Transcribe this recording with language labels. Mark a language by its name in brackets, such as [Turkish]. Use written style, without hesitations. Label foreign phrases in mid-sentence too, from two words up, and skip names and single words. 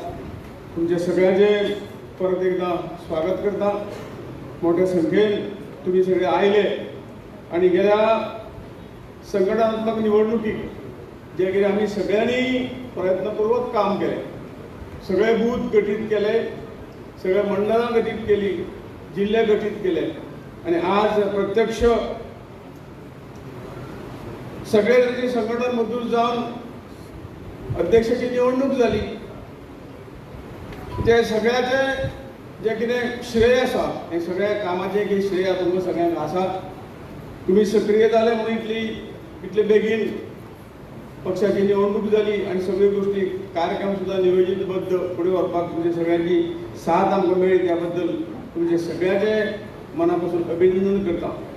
[Konkani] तुमचे सगळ्यांचे परत एकदा स्वागत करता. मोठ्या संख्येन तुम्ही सगळे आयले आणि गेल्या संघटनात्मक निवडणुकीक जे कितें आम्ही सगळ्यांनी प्रयत्नपूर्वक काम केले, सगळे बूथ गठीत केले, सगळे मंडळां गठीत केली, जिल्हे गठीत केले आणि आज प्रत्यक्ष सगळे संघटन मधून जाऊन अध्यक्षाची निवडणूक झाली. ते सगळ्याचे जे कितें श्रेय आसा हे सगळ्या कामाचे की श्रेय तुमकां सगळ्यांक आसा. तुम्ही सक्रिय जाले म्हणून इतले बेगीन पक्षाची निवडणूक झाली आणि सगळ्यो गोष्टी कार्यक्रम सुद्धा नियोजितबद्ध पुढे व्हरपाक तुमच्या सगळ्यांची साथ आमकां मेळ्ळी त्याबद्दल तुमचे सगळ्याचे मनापासून अभिनंदन करता.